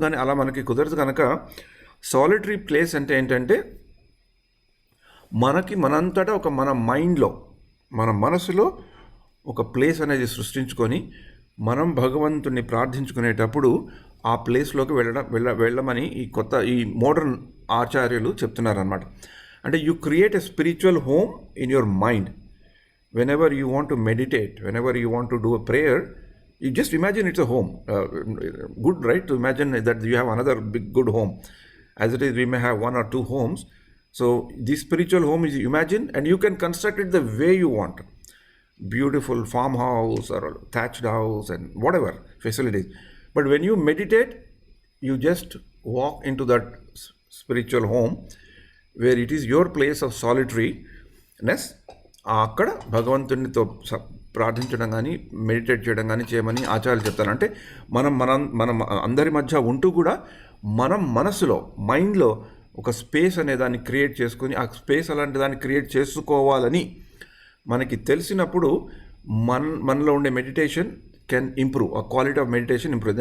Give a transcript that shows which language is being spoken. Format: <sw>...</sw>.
<te>కానీ అలా మనకి కుదరదు కనుక సాలిటరీ ప్లేస్ అంటే ఏంటంటే మనంతటా మన మైండ్లో, మన మనసులో ఒక ప్లేస్ అనేది సృష్టించుకొని మనం భగవంతుడిని ప్రార్థించుకునేటప్పుడు ఆ ప్లేస్లోకి వెళ్ళమని ఈ మోడర్న్ ఆచార్యులు చెప్తున్నారనమాట.</te> <en>అంటే you create a spiritual home in your mind. Whenever you want to meditate, whenever you want to do a prayer, you just imagine it's a home. Good, right? To imagine that you have another big good home. As it is, we may have 1 or 2 homes. So this spiritual home is imagine, and you can construct it the way you want. Beautiful farmhouse or thatched house and whatever facilities. But when you meditate, you just walk into that spiritual home where it is your place of solitariness.</en> <te>అక్కడ భగవంతునితో ప్రార్థించడం కానీ meditate చేయడం కానీ చేయమని ఆచార్యులు చెప్తారు. అంటే మనం అందరి మధ్య ఉంటూ కూడా మనం మనసులో, మైండ్లో ఒక స్పేస్ అనే దాన్ని క్రియేట్ చేసుకుని ఆ స్పేస్ అలాంటి దాన్ని క్రియేట్ చేసుకోవాలని మనకి తెలిసినప్పుడు మనలో ఉండే</te> <en>meditation can improve,</en> <te>ఆ క్వాలిటీ ఆఫ్ మెడిటేషన్ ఇంప్రూవ్.</te>